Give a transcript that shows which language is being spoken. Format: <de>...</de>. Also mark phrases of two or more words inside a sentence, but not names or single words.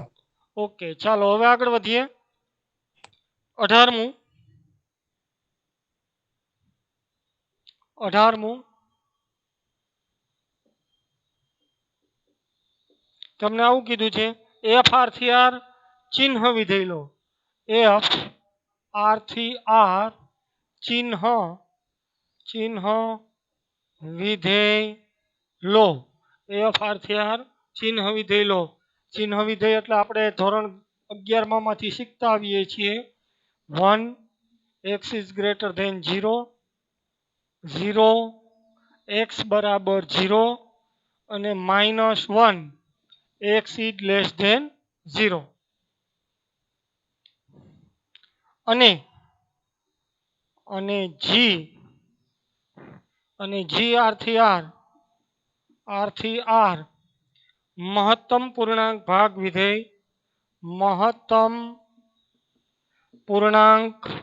<gu>ઓકે ચાલો હવે આગળ વધીએ 18મું તમને આવું કીધું છે એફ આર થી આર ચિહ્ન વિધેય લો એફ આર થી આર ચિહ્ન વિધેય લો એફ આર થી આર ચિહ્ન વિધેય લો ચિહ્ન વિધેય એટલે આપણે ધોરણ 11 માંથી શીખતા આવીએ છીએ 1</gu> <en>x is greater than</en> <gu>0 0 x બરાબર 0 અને -1</gu> <en>x is less than</en> <gu>0 અને g r થી r મહત્તમ પૂર્ણાંક ભાગ વિધેય મહત્તમ પૂર્ણાંક</gu>